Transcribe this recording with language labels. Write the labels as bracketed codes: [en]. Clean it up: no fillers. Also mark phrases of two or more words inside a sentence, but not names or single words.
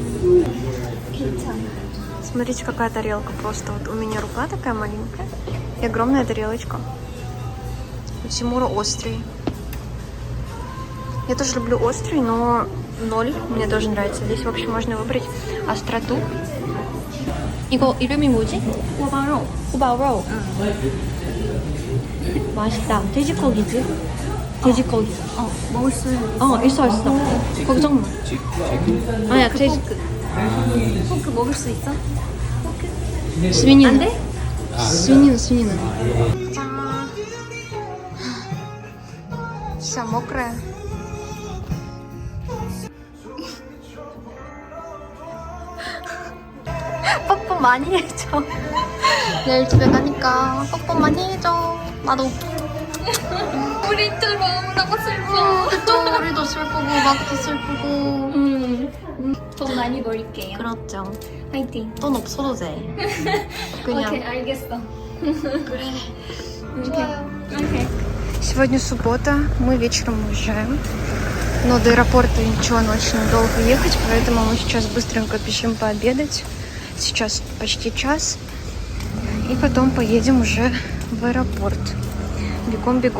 [ru] Смотрите, какая тарелка просто. Вот у меня рука такая маленькая и огромная тарелочка. У Тимура острый. Я тоже люблю острый, но 0 мне тоже нравится. Здесь, в общем, можно выбрать остроту. [ko] 이거 이름이 뭐지? 호바로. 호바로. 맛있다. 돼지고기지? 돼지고기. 먹을 수 있어. 걱정 마. 아니야, 돼지. 포크 먹을 수 있어? свинина. 안 돼? [ru] свинина. Вся мокрая. [ko] 뽀뽀 많이 해줘. 내일 집에 가니까 뽀뽀 많이 해줘. 나도. 우리들 너무너무 슬퍼. 그쵸. 우리도 슬프고 막도 슬프고. 돈 많이 벌게요. 그렇죠. 화이팅. 돈 없어도 돼. 그냥. 오케이, 알겠어. 그래. 좋아요. 오케이. [ru] Сегодня суббота, мы вечером уезжаем. Но до аэропорта ничего, очень долго ехать, поэтому мы сейчас быстренько бежим пообедать. Сейчас почти час. И потом поедем уже в аэропорт. Бегом-бегом.